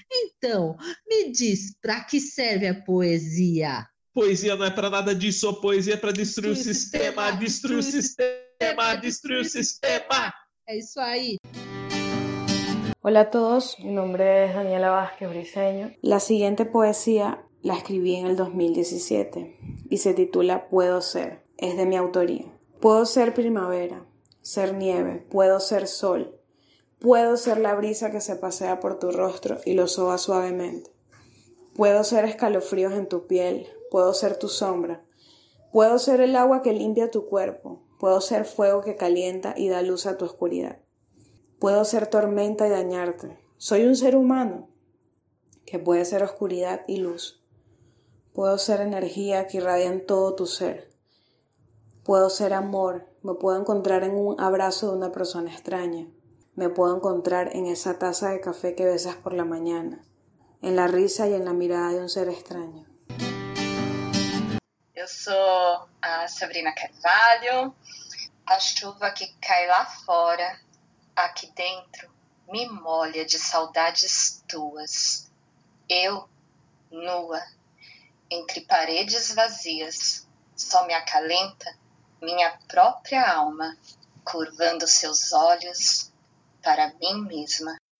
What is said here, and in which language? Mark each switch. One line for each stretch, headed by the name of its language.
Portuguese: Então, me diz, pra que serve a poesia? Poesia não é pra nada disso, a poesia é pra destruir o sistema, destruir o sistema, destruir o sistema. É isso aí. Olá a todos, meu nome é Daniela Vázquez Briceño. A seguinte poesia
Spanish: la escribí en el 2017
Portuguese: e se titula Puedo Ser. É de minha autoria.
Spanish: Puedo ser primavera, ser nieve, puedo ser sol. Puedo ser la brisa que se pasea por tu rostro y lo soba suavemente. Puedo ser escalofríos en tu piel. Puedo ser tu sombra. Puedo ser el agua que limpia tu cuerpo. Puedo ser fuego que calienta y da luz a tu oscuridad. Puedo ser tormenta y dañarte. Soy un ser humano que puede ser oscuridad y luz. Puedo ser energía que irradia en todo tu ser. Puedo ser amor. Me puedo encontrar en un abrazo de una persona extraña. Me puedo encontrar en esa taza de café que besas por la mañana, en la risa y en la mirada de un ser extraño. Yo soy
Portuguese: a Sabrina Carvalho. A chuva que cae lá fora, aqui dentro, me molha de saudades tuas. Eu, nua, entre paredes vazias, só me acalenta minha própria alma, curvando seus olhos para mim mesma.